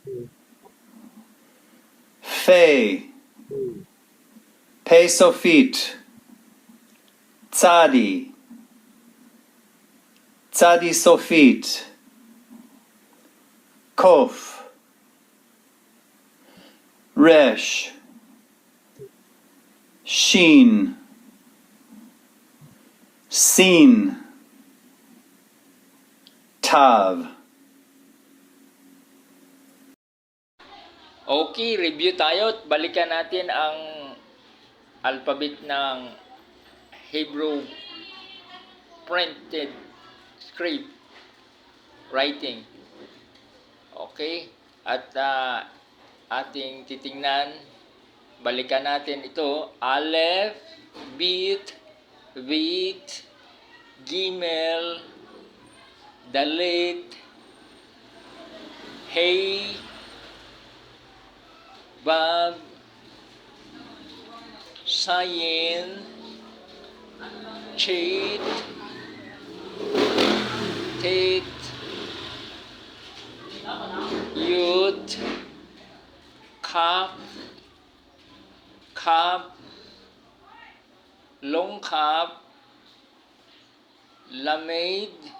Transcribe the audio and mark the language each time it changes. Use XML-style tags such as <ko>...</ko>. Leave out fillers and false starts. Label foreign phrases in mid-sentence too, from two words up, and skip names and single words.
<he>פא, פא סופית, צדי, צדי סופית, קוף, ריש, שין, שין, תו.</he> <tl>Okay, review tayo at balikan natin ang alphabet ng</tl> <en>Hebrew printed script writing.</en> <tl>Okay, at ating titingnan, balikan natin ito:</tl> <he>אלף, בית, בית, גימל, דלת, הא, וו, זין, חית, טית, יוד, כף, כף, Long כף, למד,</he>